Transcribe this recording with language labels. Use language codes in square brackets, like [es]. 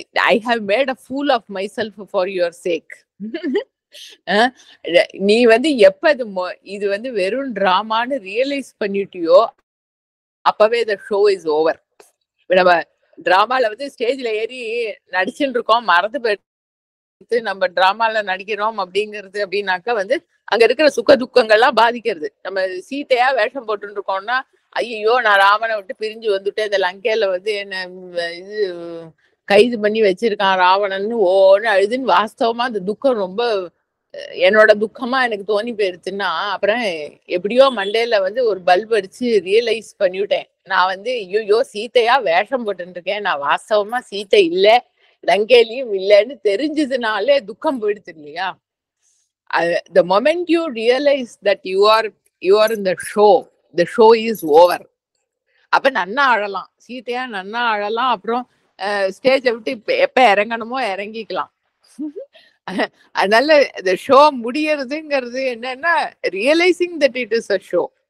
[en] I have made a fool of myself for your sake. [ta] நீ வந்து எப்ப இது வந்து வெறும் டிராமான்னு ரியலைஸ் பண்ணிட்டியோ அப்பவே [en] the show is over. [ta] நம்ம டிராமால வந்து ஸ்டேஜ்ல ஏறி நடிச்சுட்டு இருக்கோம், மறந்து போயிட்டு நம்ம டிராமால நடிக்கிறோம் அப்படிங்கிறது அப்படின்னாக்கா வந்து அங்க இருக்கிற சுக துக்கங்கள்லாம் பாதிக்கிறது. நம்ம சீத்தையா வேஷம் போட்டு இருக்கோம்னா ஐயோ நான் ராவனை விட்டு பிரிஞ்சு வந்துட்டேன், இந்த லங்கையில வந்து என்ன இது கைது பண்ணி வச்சிருக்கான் ராவணன்னு ஓன்னு அழுதுன்னு. வாஸ்தவமா அந்த துக்கம் ரொம்ப என்னோட துக்கமா எனக்கு தோணி போயிருச்சுன்னா, அப்புறம் எப்படியோ மண்டேல வந்து ஒரு பல்ப் அடிச்சு ரியலைஸ் பண்ணிவிட்டேன். நான் வந்து ஐயோ சீத்தையா வேஷம் போட்டு இருக்கேன், நான் வாஸ்தவமா சீத்தை இல்ல, லங்கையிலயும் இல்லைன்னு தெரிஞ்சதுனாலே துக்கம் போயிடுது இல்லையா. [en] The moment you realize that you are in the show is over. [ta] அப்ப நன்னா அழலாம், சீத்தையா நன்னா அழலாம். அப்புறம் ஸ்டேஜை விட்டு எப்ப இறங்கணுமோ இறங்கிக்கலாம். அதனால இந்த ஷோ முடியறதுங்கிறது என்னன்னா [en] Realising that it is a show.